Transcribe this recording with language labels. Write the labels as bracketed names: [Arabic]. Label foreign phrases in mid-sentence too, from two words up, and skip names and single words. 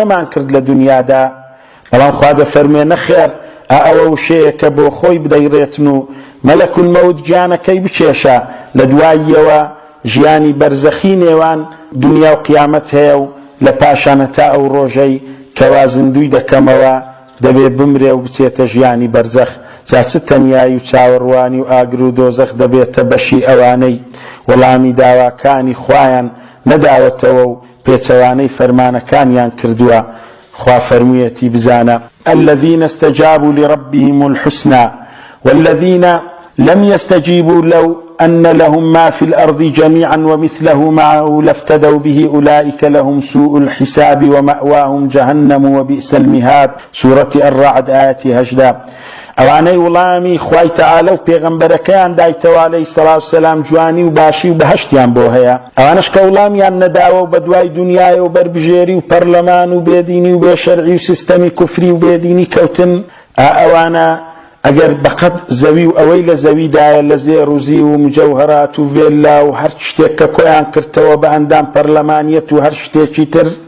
[Central Kurdish] نەمان کرد لە دنیادا بەڵام خوا دەفەرمێ نەخێر ئەوە وشەیە کە بۆ خۆی بدەیڕێتن و [Arabic] مەلەک المەوت [Central Kurdish] گیانەکەی بچێشە لە دواییەوە ژیانی بەرزەخی نێوان دنیا و قیامەت هەیە و لە پاشانە تا ئەو ڕۆژەی کەوا زیندوی دەکەمەوە دەبێ بمرێ و بچێتە ژیانی بەرزەخ جا چ تەنیایی و چاوەڕوانی و ئاگر و دۆزەخ دەبێتە بەشی ئەوانەی وەڵامی داواکانی خوایان نەداوەتەوە و پێچەوانەی فەرمانەکانیان کردووە خوا فەرموویەتی بزانە [Arabic] الذين استجابوا لربهم الحسنى والذين لم يستجيبوا لو أن لهم ما في الأرض جميعا ومثله معه لافتدوا به أولئك لهم سوء الحساب ومأواهم جهنم وبئس المهاد سورة الرعد آية [Central Kurdish] هجدا ئەوانەی وڵامی خوای تەعالە و پێغەمبەرەکەیان دایتەوە [Arabic] عەلەیهی السەڵات وسەلام [Central Kurdish] جوانی و باشی و بەهەشتیان بۆ هەیە ئەوانش کە وڵامیان نەداوە و بە دوای دنیای و بەربژێری و پەرلەمان و بێدینی و بێشەرعی و سیستەمی کوفری و بێدینی کەوتن ئەوانە ئەگەر بەقەت زەوی و ئەوەی لە زەویدایە لە زێڕوزی و مجەوهرات و ڤێلا و هەر شتێک کە کۆیان کردەوە بە ئەندام پەرلەمانیەت و هەر شتێکی تر